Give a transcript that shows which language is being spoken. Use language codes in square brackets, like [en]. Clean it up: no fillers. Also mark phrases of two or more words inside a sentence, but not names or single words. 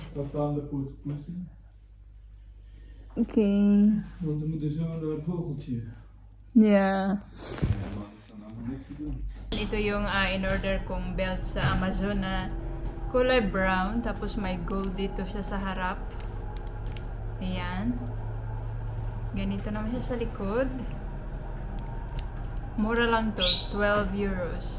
[nl] Papa aan de poes poesen. Okay. Want we moeten zo naar het vogeltje. Yeah. Maar is dan allemaal niks te doen. [tl] Ito yung in-order kong belt sa Amazon na kulay brown. Tapos may gold dito siya sa harap. Ayan. Ganito naman siya sa likod. Mura lang to. 12 euros.